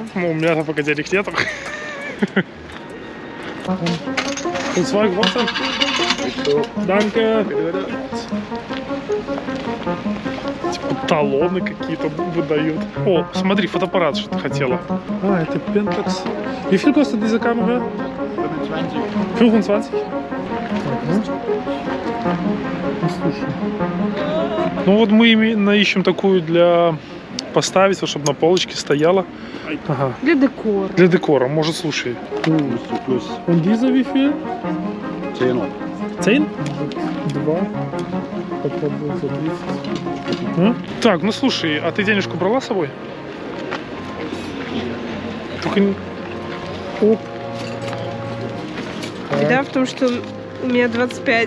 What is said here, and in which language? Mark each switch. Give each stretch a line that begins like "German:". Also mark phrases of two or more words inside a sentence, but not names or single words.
Russian: Ну, у меня-то пока денег нету. Данке. Типа талоны какие-то выдают. О, смотри, фотоаппарат, что ты хотела. А, это Pentax.
German: Wie viel kostet diese Kamera? 25.
Russian: Ну вот мы именно ищем такую для поставить, чтобы на полочке стояла. Ага. Для декора. Для декора, может, слушай.
German: Und diese wie viel? 10. 10? 2.
Russian: Попробуем за 30. Так, ну слушай, а ты денежку брала с собой? Только не... О. Беда в том, что у меня 25.